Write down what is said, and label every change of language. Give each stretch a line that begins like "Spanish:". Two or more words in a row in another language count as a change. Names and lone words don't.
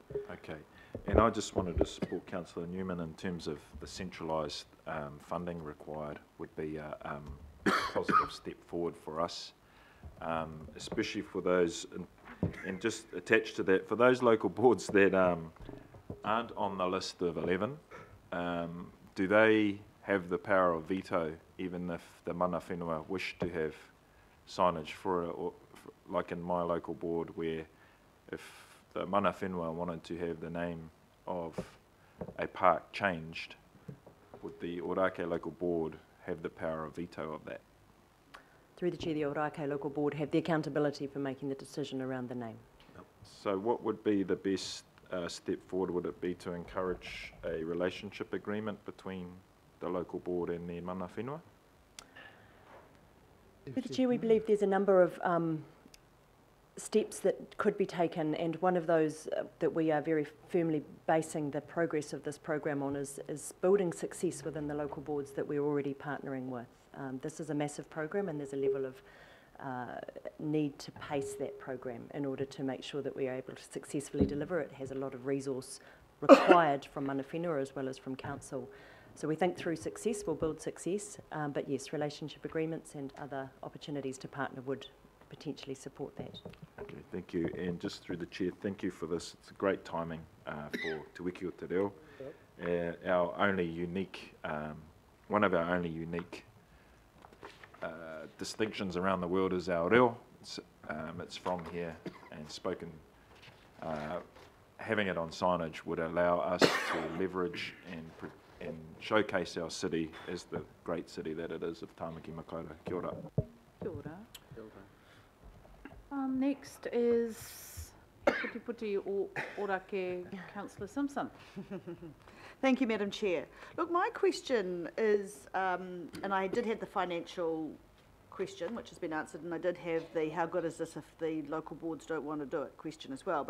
English: Okay, and I just wanted to support Councillor Newman in terms of the centralised funding required would be a positive step forward for us. Especially for those, and just attached to that, for those local boards that aren't on the list of 11, do they have the power of veto even if the
Māori: mana whenua
English: wish to have signage like in my local board, where if the
Māori: mana whenua
English: wanted to have the name of a park changed, would the Ōrākei local board have the power of veto of that? Through the Chair, the Ōrākei local board have the accountability for making the decision around the name. So what would be the best step forward? Would it be to encourage a relationship agreement between the local board and the
Māori: mana whenua?
English: Through the Chair, we believe there's a number of steps that could be taken, and one of those that we are very firmly basing the progress of this program on is building success within the local boards that we're already partnering with. This is a massive program, and there's a level of need to pace that program in order to make sure that we are able to successfully deliver. It has a lot of resource required from
Māori: mana whenua
English: as well as from council. So we think through success we'll build success, but yes, relationship agreements and other opportunities to partner would potentially support that. Okay, thank you. And just through the Chair, thank you for this. It's great timing for Te Wiki o Te Reo. Our only unique, one of our only unique distinctions around the world is our reo. It's from here and spoken. Having it on signage would allow us to leverage and showcase our city as the great city that it is of Tāmaki Makaurau.
Māori: Kia ora. Kia ora.
English: Next is Puti Puti o Ōrākei, Councillor Simpson. Thank you, Madam Chair. Look, my question is, and I did have the financial question, which has been answered, and I did have the how good is this if the local boards don't want to do it question as well.